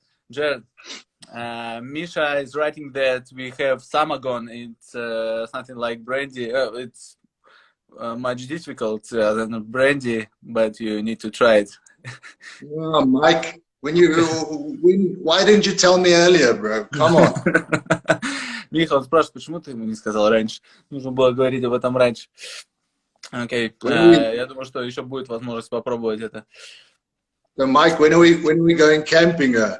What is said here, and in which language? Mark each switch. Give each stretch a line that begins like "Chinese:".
English: Jared, Misha is writing that we have Samagon. It's something like brandy. It's much difficult than brandy, but you need to try it. Oh, Mike, why didn't you tell me earlier, bro? Come on.
Russian: Миха, он спрашивает, почему ты ему не сказал раньше? Нужно было говорить об этом раньше. Окей, я думаю, что еще будет возможность попробовать это.
English: So, Mike, when are we going camping?